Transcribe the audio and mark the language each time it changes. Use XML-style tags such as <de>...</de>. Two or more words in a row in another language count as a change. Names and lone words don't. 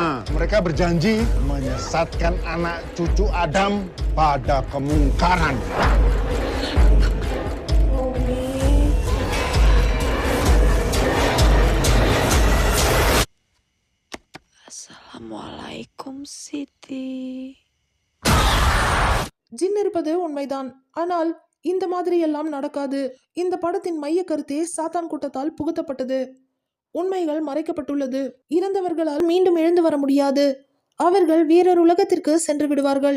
<id>Mereka berjanji menyesatkan anak cucu Adam pada kemungkaran. Assalamualaikum, Siti.</id> <ta>ஜின் இருப்பது உண்மைதான், ஆனால் இந்த மாதிரி எல்லாம் நடக்காது. இந்த படத்தின் மைய கருத்தே சாத்தான் கூட்டத்தால் புகுத்தப்பட்டது. உண்மைகள் மறைக்கப்பட்டுள்ளது. இறந்தவர்களால் மீண்டும் எழுந்து வர முடியாது. அவர்கள் வேறொரு உலகத்திற்கு சென்று விடுவார்கள்.</ta>